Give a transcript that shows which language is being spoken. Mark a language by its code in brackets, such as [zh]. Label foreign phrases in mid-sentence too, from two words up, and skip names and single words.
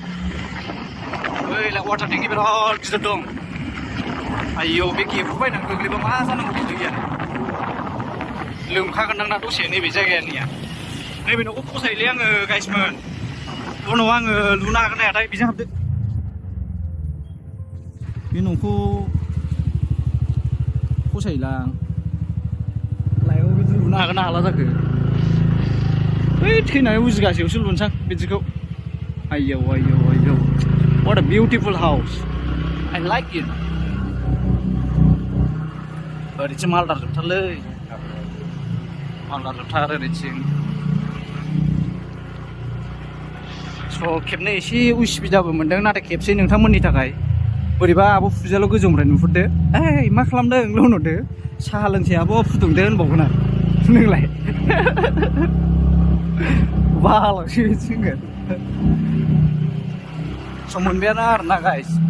[brx] ओइलाय वाटार टेंकि बिराद गिदिर दं आयौ बे गेब्रुबायनानै गोग्लैबा मा जानांगौ बे दैया लोमखागोन दां ना दसे नैबे जायगानिया नैबे न'खौ फसायोलै आङो गाइसमोन उनाव आङो लुनो हागोन ना हायाथाय बेजों हाबदो बे न'खौ फसायोलां लाइआव बिदि लुनो हागोन ना हाला जाखो बै थैनानै उजिगासेयावसो लुनोसां बिदिखौ आयौ आयौ आयौ [en] what a beautiful house I like it [brx] ओरैथिं मालदार जोबथारलै मालदार जोबथार ओरैथिं स' खेबनै एसे उसुबिदाबो मोनदों नाथाय खेबसे नोंथांमोननि थाखाय बोरैबा आब' फुजाल' गोजौनिफ्राय नुहुरदो ओइ मा खालामदों होनहरदो साहा लोंसै आब' फुदुंदो होनबावगोन आं नोंलाय बालांसो बिदिगोन स' मोनबायानो आरोना गाइस